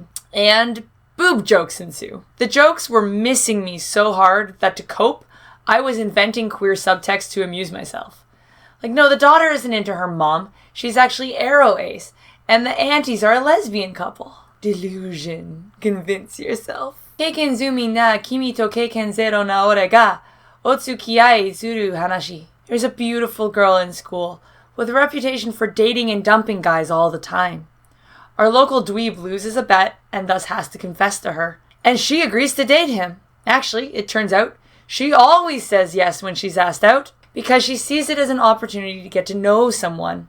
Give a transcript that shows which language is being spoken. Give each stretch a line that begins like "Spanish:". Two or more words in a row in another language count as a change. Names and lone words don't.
English: And boob jokes ensue. The jokes were missing me so hard that to cope, I was inventing queer subtext to amuse myself. Like, no, the daughter isn't into her mom. She's actually aro ace. And the aunties are a lesbian couple. Delusion. Convince yourself.
Japanese: 経験済みな君と経験ゼロな俺がお付き合いする話.
English: There's a beautiful girl in school with a reputation for dating and dumping guys all the time. Our local dweeb loses a bet and thus has to confess to her. And she agrees to date him. Actually, it turns out, she always says yes when she's asked out because she sees it as an opportunity to get to know someone.